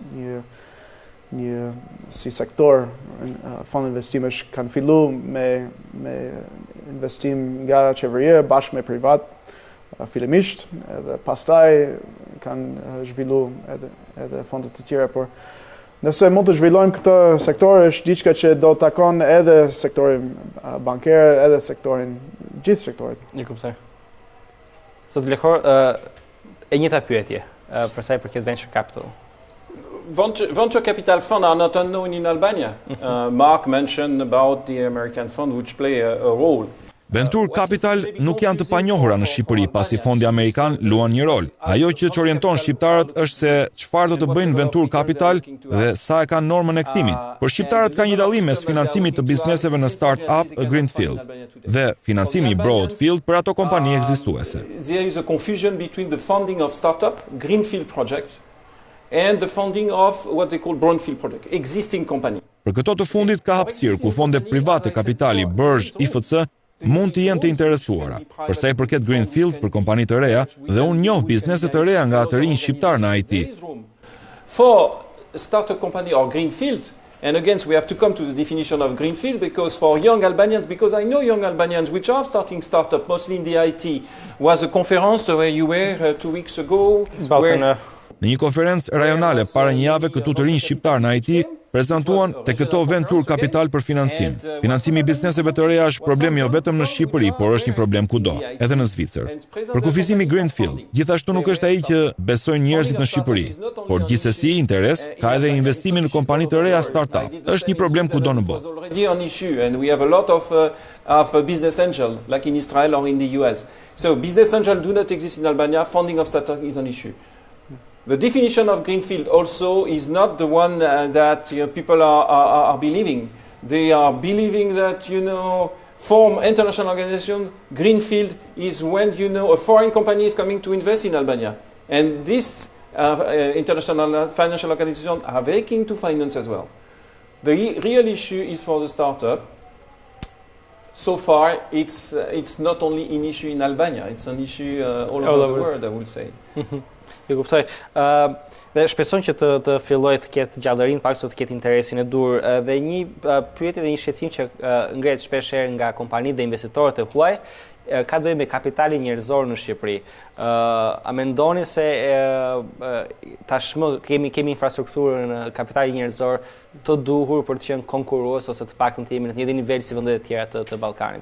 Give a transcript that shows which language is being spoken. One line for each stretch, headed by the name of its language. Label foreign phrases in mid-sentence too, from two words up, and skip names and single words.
Albanian: një si sektor fond investimesh, kanë filluar me investim nga qeveria bashkë me privat fillimisht, edhe pastaj kanë zhvilluar edhe fondet të tjera, por nëse mund të zhvillojmë këtë sektor, është diçka që do takon edhe sektorin banker, edhe gjithë sektorit. Një kuptoj. Sot Lehor, e njëjta pyetje, për sa i përket
English: venture capital. Venture capital funds are not unknown in Albania. Mark mentioned about the American fund, which play a role. Venture capital
Albanian: nuk janë të panjohura në Shqipëri, pasi fondi amerikan luan një rol. Ajo që orienton shqiptarët është se çfarë do të bëjnë
English: venture capital
Albanian: dhe sa e kanë normën e kthimit. Por shqiptarët kanë një dallim mes financimit të bizneseve në
English: start-up greenfield
Albanian: dhe financimi broadfield për ato kompani ekzistuese.
English: There is a confusion between the funding of startup greenfield projects and the funding of what they call brownfield project, existing company.
Albanian: Për këto të fundit ka hapësirë ku fonde private kapitali, bërgj, IFC mund të jenë të interesuara. Për sa i përket Greenfield për kompani të reja, dhe unë njoh biznese të reja nga të rinj shqiptar në IT.
English: For startup company or Greenfield, and again, we have to come to the definition of Greenfield, because for young Albanians, because I know young Albanians which are starting startup, mostly in the IT, was a conference where you were 2 weeks ago.
Albanian: Në një konferencë rajonale para një jave, këtu të rinj shqiptar në IT prezantuan te këto
English: Venture Capital
Albanian: për financim. Financimi i bizneseve të reja është problem jo vetëm në Shqipëri, por është një problem kudo, edhe në Zvicër. Përkufizimi Greenfield gjithashtu nuk është ai që besojnë njerëzit në Shqipëri, por gjithsesi interes ka edhe investimi në kompani të reja startup. Është një problem kudo në botë.
English: And we have a lot of business angel, like in Israel or in the US. So business angel do not exist in Albania. Funding of startup is an issue. The definition of Greenfield also is not the one that people are believing. They are believing that, form international organization. Greenfield is when, a foreign company is coming to invest in Albania. And this international financial organization are very keen to finance as well. The real issue is for the startup. So far, it's not only an issue in Albania, it's an issue all over the world, I would say.
Albanian: Ju kuptoj. Dhe shpresoj që të filloj të ketë gjallërinë, pak të ketë interesin e dur. Dhe një pyetje dhe një shqetësim që ngrehet shpeshherë nga kompanitë dhe investitorët e huaj ka të bëjë me kapitalin njerëzor në Shqipëri. A mendoni se tashmë kemi infrastrukturën kapitalin njerëzor të duhur për të qenë konkurrues ose të paktën të jemi në të njëjtin nivel si vendet e tjera të Ballkanit?